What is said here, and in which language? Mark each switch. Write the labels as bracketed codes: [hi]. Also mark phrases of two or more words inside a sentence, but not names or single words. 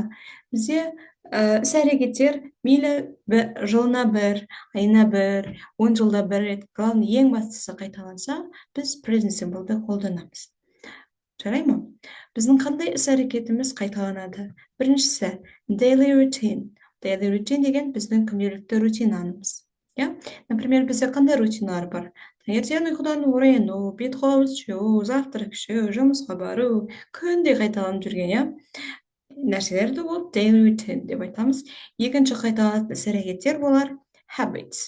[kk] Бізде іс-әрекеттер мейлі жылына бір, айына бір, 10 жылда бір рет, главный ең бастысы қайталанса, біз [en] present simple'ды [kk] қолданамыз. Жарай ма? Біздің қандай іс-әрекетіміз қайталанады? Біріншісі, [en] daily routine. Daily routine [kk] деген біздің күнделікті рутинамыз. Например, бізде қандай рутиналар бар? Таңертең ұйқыдан ояну, бет-қолымыз жуу, завтрак ішу, жұмысқа бару, күнде қайталанып жүрген, нәрселерді ол [en] daily routine [kk] деп айтамыз. Екінші қайталанатын іс-әрекеттер болар habits.